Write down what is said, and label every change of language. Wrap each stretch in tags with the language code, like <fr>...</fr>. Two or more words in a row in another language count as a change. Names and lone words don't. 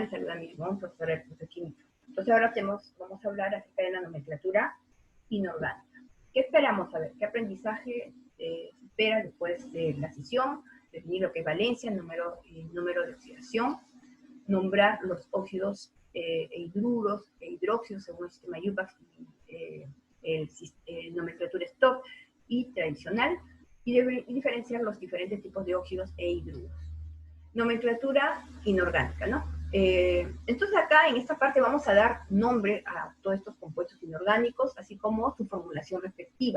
<es>Les saluda mi profesora del curso de química. Entonces ahora vamos a hablar acerca de la nomenclatura inorgánica. ¿Qué esperamos saber? ¿Qué aprendizaje se espera después de la sesión? Definir lo que es valencia, número de oxidación, nombrar los óxidos e hidruros e hidróxidos según el sistema UPAC, nomenclatura stock y tradicional, y diferenciar los diferentes tipos de óxidos e hidruros. Nomenclatura inorgánica, ¿no? Entonces acá en esta parte vamos a dar nombre a todos estos compuestos inorgánicos, así como su formulación respectiva.</es>